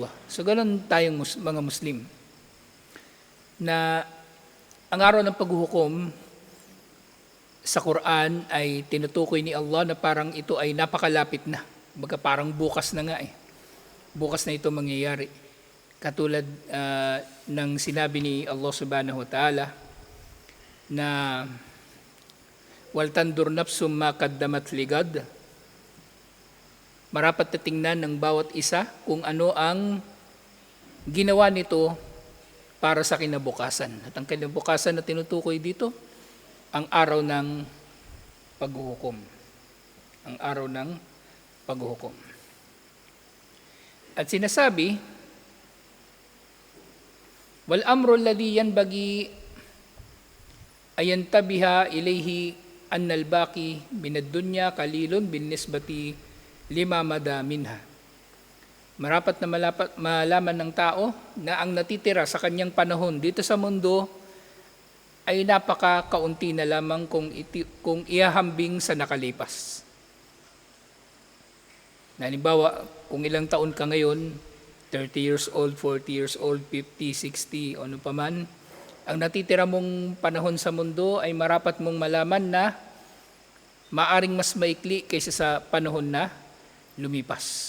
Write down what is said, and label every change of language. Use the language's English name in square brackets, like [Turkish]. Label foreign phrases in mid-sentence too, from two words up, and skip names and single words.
[Filipino] So gano'n tayong mga Muslim, na ang araw ng paghuhukom sa Quran ay tinutukoy ni Allah na parang ito ay napakalapit na. Baga parang bukas na nga eh. Bukas na ito mangyayari. Katulad ng sinabi ni Allah [Arabic] سبحانه وتعالى [Filipino] na [Arabic] ولتنظر نفس ما قدمت لغد. [Filipino] Marapat na tingnan ng bawat isa kung ano ang ginawa nito para sa kinabukasan. At ang kinabukasan na tinutukoy dito, ang araw ng paghuhukom. Ang araw ng paghuhukom. At sinasabi, [Arabic] والأمر الذي ينبغي أن ينتبه إليه أن الباقي من الدنيا قليل بالنسبة لما مضى منها. [Filipino] Marapat na malaman ng tao na ang natitira sa kanyang panahon dito sa mundo ay napaka-kaunti na lamang kung ihahambing sa nakalipas. Halimbawa, kung ilang taon ka ngayon, 30 [English] years old, [Filipino] 40 [English] years old, [Filipino] 50, 60, o ano pa man, ang natitira mong panahon sa mundo ay marapat mong malaman na maaring mas maikli kaysa sa panahon na lumipas.